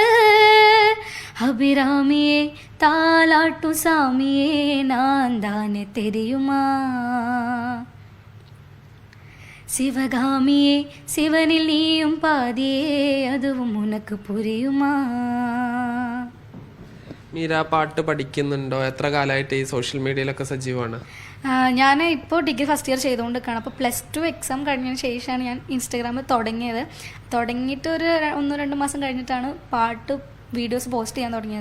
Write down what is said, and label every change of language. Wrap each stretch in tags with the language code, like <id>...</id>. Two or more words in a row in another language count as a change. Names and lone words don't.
<ta>அபிராமியே தாலாட்டும் சாமியே நான் தானே தெரியுமா, சிவகாமியே சிவனில் நீயும் பாதியே அதுவும் உனக்கு புரியுமா.</ta> <ml>മീര പാട്ട് പഠിക്കുന്നുണ്ടോ? എത്ര കാലമായിട്ട് ഈ</ml> <en>social media യിലൊക്കെ</en> <ml>സജീവമാണ്? ഞാൻ ഇപ്പോൾ</ml> <en>degree first year</en> <ml>ചെയ്തുകൊണ്ട് നിൽക്കുകയാണ്. അപ്പോൾ +2 എക്സാം കഴിഞ്ഞതിന് ശേഷമാണ് ഞാൻ ഇൻസ്റ്റാഗ്രാമിൽ തുടങ്ങിയത്. തുടങ്ങിയിട്ട് ഒരു 1-2 മാസം കഴിഞ്ഞിട്ടാണ് പാട്ട്</ml> <en>videos post</en> <ml>ചെയ്യാൻ തുടങ്ങിയത്.</ml>